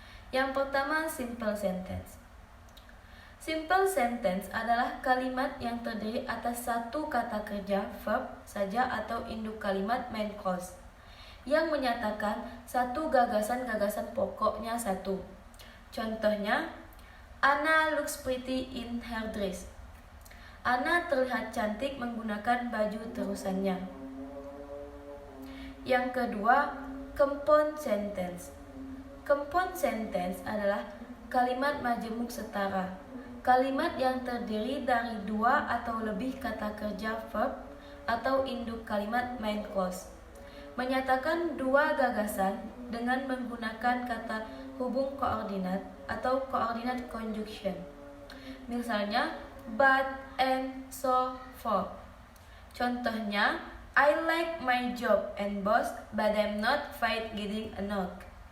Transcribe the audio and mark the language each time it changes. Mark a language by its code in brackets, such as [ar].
[id] Yang pertama, simple sentence. Simple sentence adalah kalimat yang terdiri atas satu kata kerja, verb saja atau induk kalimat main clause, yang menyatakan satu gagasan-gagasan pokoknya satu. Contohnya, [en] Anna looks pretty in her dress. [id] Anna terlihat cantik menggunakan baju terusannya. Yang kedua, compound sentence. Compound sentence adalah kalimat majemuk setara. Kalimat yang terdiri dari 2 atau lebih kata kerja verb atau induk kalimat main clause, menyatakan 2 gagasan dengan menggunakan kata hubung koordinat atau coordinate conjunction. Misalnya, but, and, so, for. Contohnya, [en] I like my job and boss, but I'm not fine getting a knock.